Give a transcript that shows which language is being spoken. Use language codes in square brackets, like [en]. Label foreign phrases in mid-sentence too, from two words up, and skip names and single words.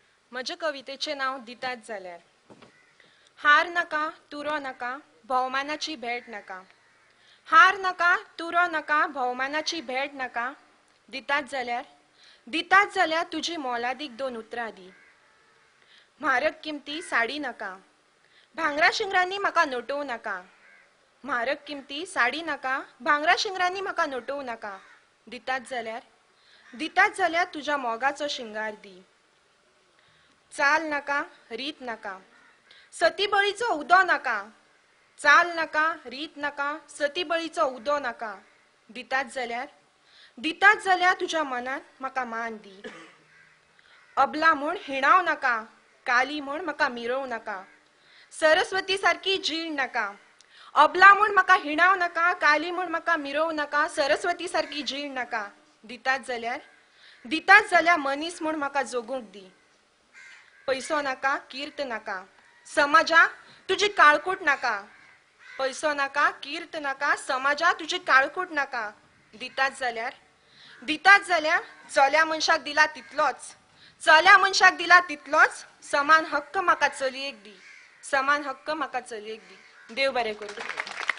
[kok] म्हजे कवितेचे नाव दितात जाल्यार हार नका तुरो नका भोवमानाची भेट नका हार नका तुरो नका भोवमानाची भेट नका दितात जाल्यार तुजी मोलादीक दोन उतरां दी म्हारग किमती साडी नका भांगरा शिंगरांनी म्हाका नटोवं नाका म्हारग किमती साडी नका भांगरा शिंगरांनी म्हाका नटोवं नाका दितात जाल्यार तुज्या मोगाचो शिंगार दी चाल नका रीत नका सतीबळीचो उदो नका चाल नका रीत नका सतीबळीचो उदो नका दितात जाल्यार तुज्या मनात म्हाका मान दी अबला म्हूण हिणाव नका काली म्हूण म्हाका मिरोव नका सरस्वती सारकी जीण नका अबला म्हूण म्हाका हिणाव नका काली म्हूण म्हाका मिरोव नका सरस्वती सारकी जीण नका दितात जाल्यार मनीस म्हूण म्हाका जगूंक दी पैसो नका कीर्त नका समाजा तुजी काळकूट नका पैसो नका कीर्त नका समाजा तुजी काळकूट नका दितात जाल्यार चल्या मनशाक दिला तितलोच समान हक्क म्हाका चलयेक दी देव बरें करूं.